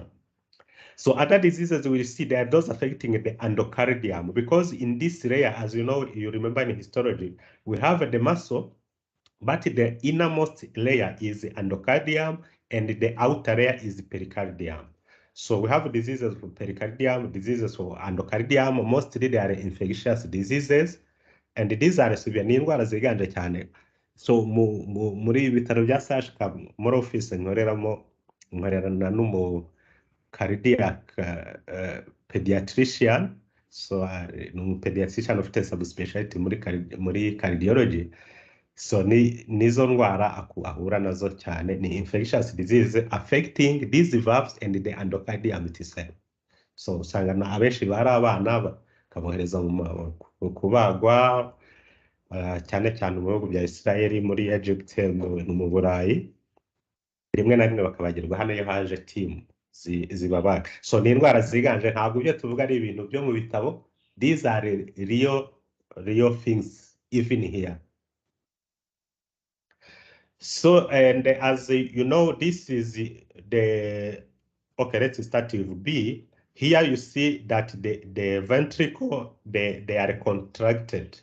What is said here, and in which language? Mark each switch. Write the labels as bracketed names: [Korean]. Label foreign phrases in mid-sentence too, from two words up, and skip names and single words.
[English] So other diseases we see, there are those affecting the endocardium, because in this layer, as you know, you remember in histology, we have the muscle, but the innermost layer is endocardium and the outer layer is pericardium. So we have diseases for pericardium, diseases for endocardium. Mostly they are infectious diseases, and these are severe. [Kinyarwanda] Ni indwara ziganje cyane. So muri ibitaro bya Sashka, muri office nkorerana n'umu [English] cardiac pediatrician. So pediatrician [Kinyarwanda] ufite subspecialty muri cardiology. So nizo ndwara ahura nazo cyane, ni [English] infectious disease affecting these valves and the endocardium itself. [Kinyarwanda] So usanga abenshi bari abana bakabohereza mu kubagwa, cyane cyane mu bihugu bya Israel, muri Egypt, mu Burayi, rimwe na rimwe bakabagirwa hano iyo haje team zibabaga. So ni indwara ziganje, ntabwo ibyo tuvuga ari ibintu byo mu bitabo. [English] These are real things even here. So, and as you know, this is the, okay, let's start with B. Here you see that the ventricle, they are contracted.